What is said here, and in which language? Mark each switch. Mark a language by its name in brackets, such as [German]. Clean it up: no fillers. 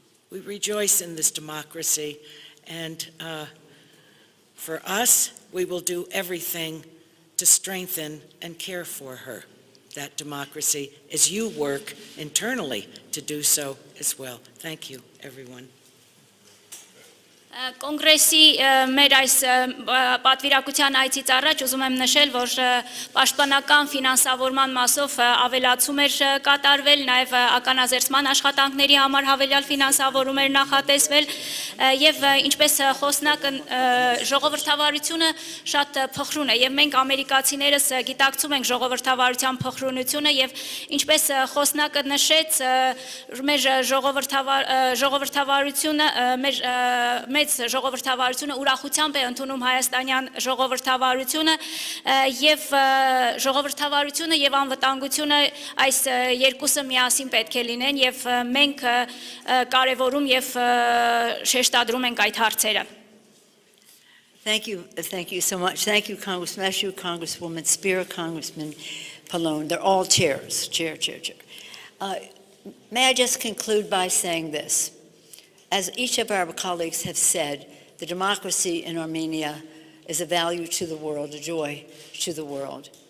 [English] We rejoice in this democracy, and for us, we will do everything to strengthen and care for her, that democracy, as you work internally to do so as well. Thank you, everyone. [Armenian] Կոնգրեսի մեր այս պատվիրակության այցից առաջ ուզում եմ նշել, որ պաշտպանական ֆինանսավորման մասով ավելացում էր կատարվել, նաև ականազերծման աշխատանքների համար հավելյալ ֆինանսավորում էր նախատեսվել եւ ինչպես խոսնակը ժողովրդավարությունը շատ փխրուն է եւ մենք ամերիկացիներս գիտակցում ենք ժողովրդավարության փխրունությունը եւ ինչպես խոսնակը նշեց մեր ժողովրդավարությունը մեծ ժողովրդավարությունը ուրախությամբ է ընդունում հայաստանյան ժողովրդավարությունը եւ ժողովրդավարությունը եւ անվտանգությունը այս երկուսը միասին պետք է լինեն եւ մենք կարևորում եւ շեշտադրում ենք այդ հարցերը. [English] Thank you so much. Thank you, Congressman Ashu, Congresswoman Spear, Congressman Pallone. They're all chairs. Chair. May I just conclude by saying this? As each of our colleagues have said, the democracy in Armenia is a value to the world, a joy to the world.